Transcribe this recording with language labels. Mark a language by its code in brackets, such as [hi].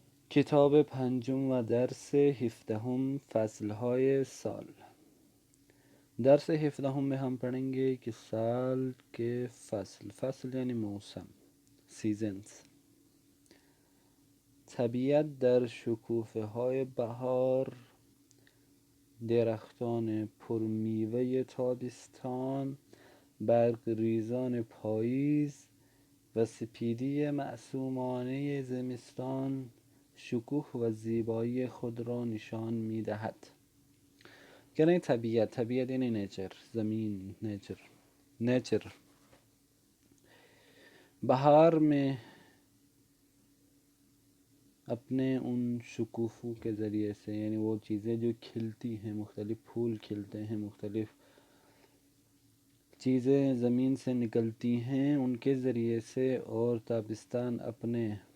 [fa] کتاب پنجم و درس 17 فصلهای سال. [ur] درس 17 میں ہم پڑھیں گے کہ سال کے فصل یعنی موسم، سیزنز. [fa] طبیعت در شکوفه های بهار، درختان پرمیوه تابستان، برگ ریزان پاییز و سپیدی معصومانه زمستان شکوه و زیبایی خود را نشان می دهد. [ur] یعنی طبیعت یعنی نیچر، زمین، نیچر. بہار میں اپنے ان شکوفوں کے ذریعے سے، یعنی وہ چیزیں جو کھلتی ہیں، مختلف پھول کھلتے ہیں، مختلف چیزیں زمین سے نکلتی ہیں، ان کے ذریعے سے، اور تابستان اپنے